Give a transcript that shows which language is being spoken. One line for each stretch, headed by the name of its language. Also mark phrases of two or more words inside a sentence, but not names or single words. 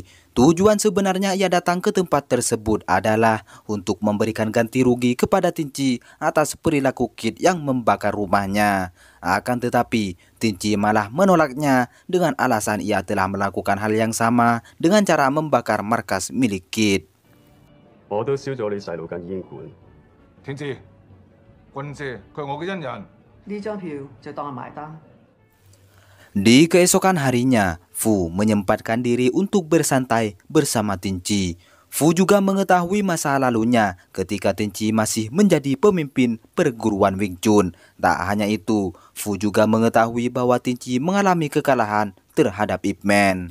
Indonesian: Tujuan sebenarnya ia datang ke tempat tersebut adalah untuk memberikan ganti rugi kepada Tinci atas perilaku Kit yang membakar rumahnya. Akan tetapi, Tinci malah menolaknya dengan alasan ia telah melakukan hal yang sama dengan cara membakar markas milik Kit.
Cantonese: 我都燒咗你細路間煙館。天知，君姐佢係我嘅恩人。
Indonesian: Di keesokan harinya, Fu menyempatkan diri untuk bersantai bersama Tinci. Fu juga mengetahui masa lalunya ketika Tinci masih menjadi pemimpin perguruan Wing Chun. Tak hanya itu, Fu juga mengetahui bahwa Tinci mengalami kekalahan terhadap Ip Man.